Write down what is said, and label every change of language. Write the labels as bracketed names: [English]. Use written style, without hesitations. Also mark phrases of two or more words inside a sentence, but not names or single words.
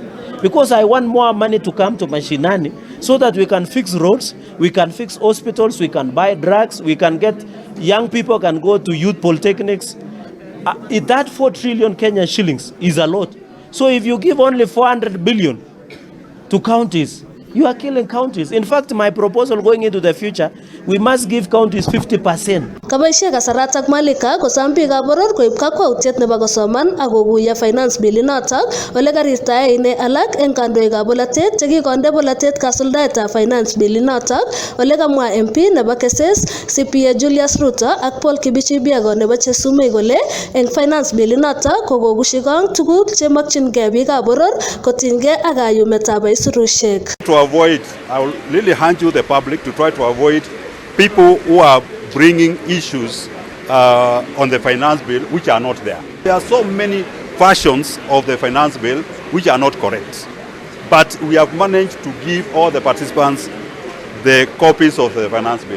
[English] Because I want more money to come to Mashinani so that we can fix roads, we can fix hospitals, we can buy drugs, we can get young people can go to youth polytechnics. That 4 trillion Kenya shillings is a lot. So if you give only 400 billion to counties, you are killing counties. In fact, my proposal going into the future, we must give counties 50%. [Kalenjin] Kabaishe kasaratak Malika kosam biikab boror koib kakwautiet nebo kosoman ak kokuyo [English] finance bill [Kalenjin] inotok ole karirtae ine alak eng kandoikab polatet chekikonde polatet kasuldaetab [English] finance bill [Kalenjin] inotok ole kamwa MP nebo Keses CPA Julius Ruto ak Paul Kibichi Biago nebo Chesumei kole eng [English] finance bill [Kalenjin] inotok kokokushikong tuguk chemakchingei biikab boror kotinygei ak kayumetab aisurushek. [English] To avoid, I will really hand you the public to try to avoid people who are bringing issues on the finance bill which are not there. There are so many versions of the finance bill which are not correct. But we have managed to give all the participants the copies of the finance bill.